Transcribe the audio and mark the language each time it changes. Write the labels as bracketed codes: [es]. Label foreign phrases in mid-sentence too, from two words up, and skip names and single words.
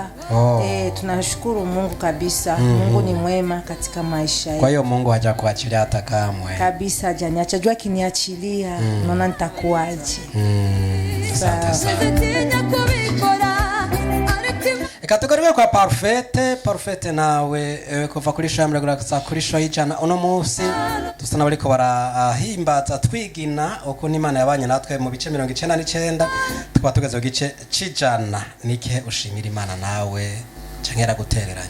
[sw] Tunashukuru Mungu kabisa. Mungu ni mwema katika maisha yetu. Kwa hiyo Mungu hajakuachilia hata kamwe kabisa, hajaniacha. Jua kiniachilia naona nitakuaje. Asante sana. [rn] Kategoriwe kwa Parfait nawe kuva kuri show ya mbere kuri show y'ijana uno munsi dusana bariko barahimbaza twigina uko n'Imana yabanye natwe mu bice 99 tukaba tugeze ku gice c'ijana. Niki ushimira Imana nawe canke yaragutereranye?